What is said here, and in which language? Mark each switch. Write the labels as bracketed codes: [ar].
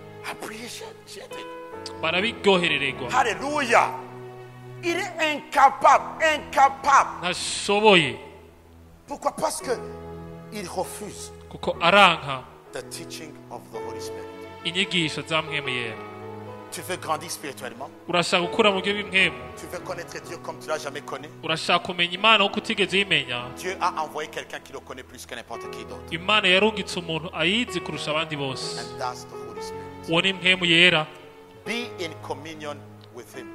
[en] Appreciated. [rn] barabiryoherererwa. [fr] Hallelujah. Il est incapable. [rn] Ntashoboye [fr] Pourquoi? Parce que il refuse [rn] kuko aranka [en] the teaching of the Holy Spirit. [rn] inyigisho za mpwemu yera. [fr] Tu veux grandir spirituellement? [rn] Urashaka gukura mu buryo bw'impwemu, [fr] Tu veux connaître Dieu comme tu l'as jamais connu? [rn] urashaka kumenya Imana uko utigeze uyimenya. [fr] Dieu a envoyé quelqu'un qui le connaît plus que n'importe qui d'autre. [rn] Imana yarungitse umuntu ayizi kurusha abandi bose, [en] And that's the Holy Spirit. [rn] uwo ni mpwemu yera. [en] Be in communion with Him.